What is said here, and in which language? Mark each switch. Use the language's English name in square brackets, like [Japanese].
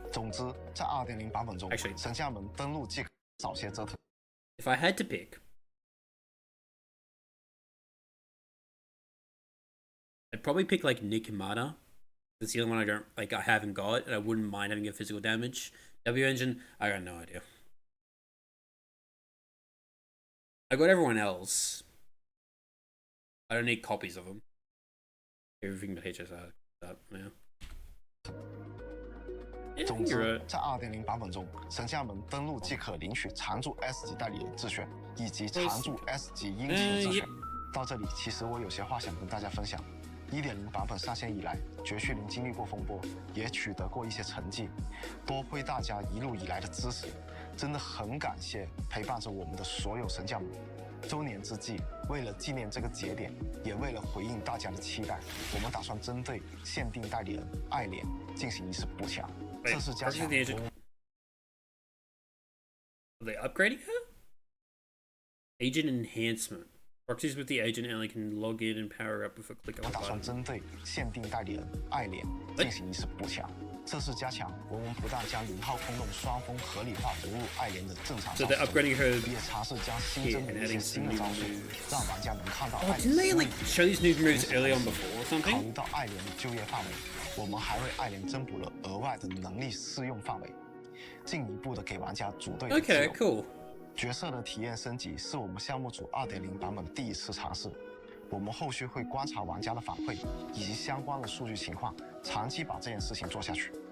[Chinese] 总之，在2.0版本中，神将们登录即可少些折腾。 [English] If I had to pick, I'd probably pick like Nick Mata. It's the only one I don't like. I haven't got, and I wouldn't mind having a physical damage. W Engine, I got no idea. I got everyone else. I don't need copies of them. Everything but HSR. That now. [Chinese] 总之，在 2.0 版本中，神将们登录即可领取常驻 S 级代理人自选以及常驻 S 级鹰级的自选。到这里，其实我有些话想跟大家分享。1.0 版本上线以来，绝区零经历过风波，也取得过一些成绩，多亏大家一路以来的支持，真的很感谢陪伴着我们的所有神将们。周年之际，为了纪念这个节点，也为了回应大家的期待，我们打算针对限定代理人爱莲进行一次补强。这是加强。 [English] Are they upgrading her? Agent enhancement. Proxies with the agent only can log in and power up with a click of a button. [Chinese] 我打算针对限定代理人爱莲进行一次补强。这次加强，我们不但将0号空洞双峰合理化融入爱莲的正常招式，也尝试将新增的一些新的招数，让玩家能看到爱莲。 [English] Didn't they like show these new moves early on before or something? [Chinese] 考虑到爱莲的就业范围，我们还为爱莲增补了额外的能力适用范围，进一步的给玩家组队的自由。 [English] Okay, cool. [Chinese] 角色的体验升级是我们项目组 2.0 版本第一次尝试，我们后续会观察玩家的反馈以及相关的数据情况，长期把这件事情做下去。